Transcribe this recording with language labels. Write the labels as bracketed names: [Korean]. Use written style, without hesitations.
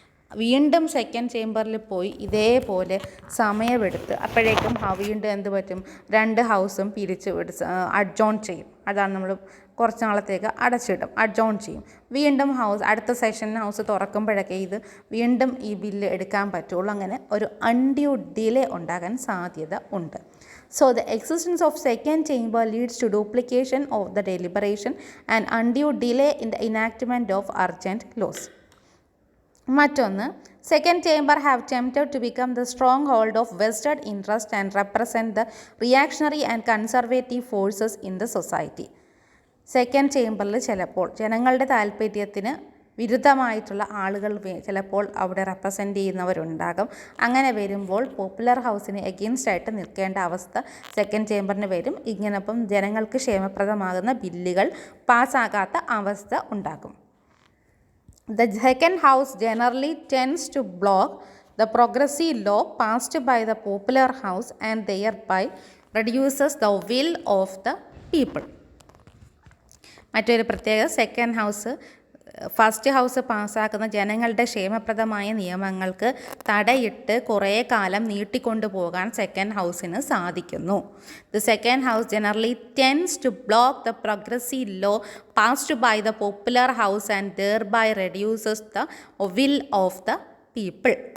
[Malayalam] വീണ്ടും സെക്കൻഡ് ചേംബറിൽ പോയി ഇതേപോലെ സമയമെടുത്ത് അപ്പോഴേക്കും വീണ്ടും എന്ത് പറ്റും? 2 ഹൗസും പിരിച്ച് അഡ്ജോൺ ചെയ്യും. അതാണ് നമ്മൾ കുറച്ച് നാളത്തേക്ക് അടച്ചിടും, അഡ്ജോൺ ചെയ്യും. വീണ്ടും അടുത്ത സെഷൻ ഹൗസ് തുറക്കുമ്പോഴൊക്കെ ഇത് വീണ്ടും ഈ ബില്ല് എടുക്കാൻ പറ്റുള്ളൂ. അങ്ങനെ ഒരു അൺഡ്യൂ ഡിലേ ഉണ്ടാകാൻ സാധ്യത ഉണ്ട്. [English] So the existence of second chamber leads to duplication of the deliberation and undue delay in the enactment of urgent laws. [Malayalam] മറ്റൊന്ന്, [English] Second chamber have tempted to become the stronghold of vested interest and represent the reactionary and conservative forces in the society. [Malayalam] Second ചേംബറിൽ ചിലപ്പോൾ ജനങ്ങളുടെ താല്പര്യത്തിന് വിരുദ്ധമായിട്ടുള്ള ആളുകൾ ചിലപ്പോൾ അവിടെ represent ചെയ്യുന്നവരുണ്ടാകും. അങ്ങനെ വരുമ്പോൾ പോപ്പുലർ ഹൗസിന് എഗെയിൻസ്റ്റ് ആയിട്ട് നിൽക്കേണ്ട അവസ്ഥ സെക്കൻഡ് ചേംബറിന് വരും. ഇങ്ങനപ്പം ജനങ്ങൾക്ക് ക്ഷേമപ്രദമാകുന്ന ബില്ലുകൾ പാസ്സാകാത്ത അവസ്ഥ ഉണ്ടാകും. [English] The second house generally tends to block the progressive law passed by the popular house and thereby reduces the will of the people. [Malayalam] മറ്റൊരു പ്രത്യേകത, സെക്കൻഡ് ഹൗസ് ഫസ്റ്റ് ഹൗസ് പാസ്സാക്കുന്ന ജനങ്ങളുടെ ക്ഷേമപ്രദമായ നിയമങ്ങൾക്ക് തടയിട്ട് കുറേ കാലം നീട്ടിക്കൊണ്ടു പോകാൻ സെക്കൻഡ് ഹൗസിന് സാധിക്കുന്നു. [English] The second house generally tends to block the progressive law passed by the popular house and thereby reduces the will of the people.